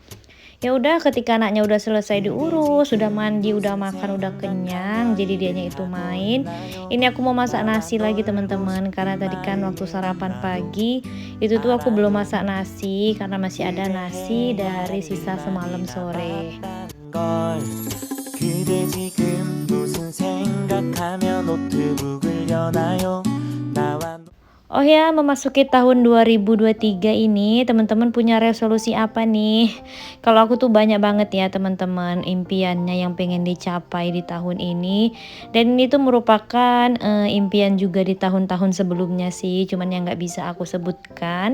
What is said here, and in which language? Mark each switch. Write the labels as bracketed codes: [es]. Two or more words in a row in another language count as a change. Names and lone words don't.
[id] Ya udah, ketika anaknya udah selesai diurus, sudah mandi, udah makan, udah kenyang, jadi dianya itu main. Ini aku mau masak nasi lagi teman-teman, karena tadi kan waktu sarapan pagi itu tuh aku belum masak nasi karena masih ada nasi dari sisa semalam sore. [ko] 그대 지금 무슨 생각하며 노트북을 여나요? 나와. [id] Oh ya, memasuki tahun 2023 ini, teman-teman punya resolusi apa nih? Kalau aku tuh banyak banget ya teman-teman impiannya yang pengen dicapai di tahun ini. Dan ini tuh merupakan impian juga di tahun-tahun sebelumnya sih, cuman yang nggak bisa aku sebutkan.